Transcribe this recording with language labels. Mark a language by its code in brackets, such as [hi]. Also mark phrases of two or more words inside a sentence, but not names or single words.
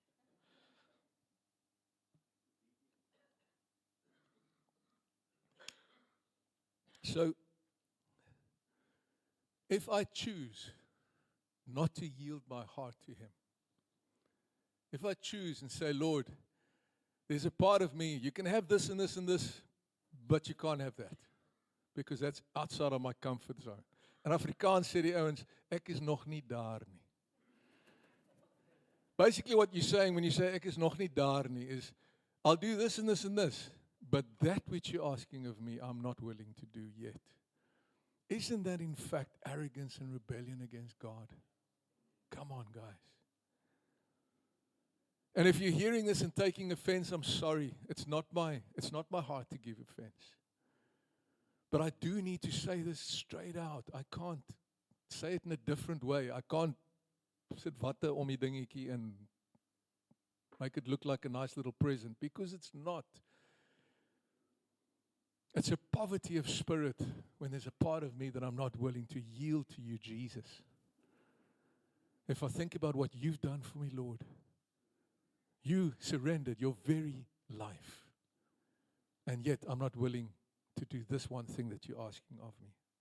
[en] So, if I choose not to yield my heart to Him, if I choose and say, Lord, there's a part of me, you can have this and this and this, but you can't have that, because that's outside of my comfort zone. [af] In Afrikaans sê die ouens, ek is nog nie daar nie. [en] Basically what you're saying when you say [af] ek is nog nie daar nie [en] is, I'll do this and this and this, but that which you're asking of me, I'm not willing to do yet. Isn't that in fact arrogance and rebellion against God? Come on, guys. And if you're hearing this and taking offense, I'm sorry. It's not my heart to give offense. But I do need to say this straight out. I can't say it in a different way. I can't sit [af] watte om die dingetjie [en] and make it look like a nice little present, because it's not. It's a poverty of spirit when there's a part of me that I'm not willing to yield to you, Jesus. If I think about what you've done for me, Lord, you surrendered your very life, and yet I'm not willing to do this one thing that you're asking of me.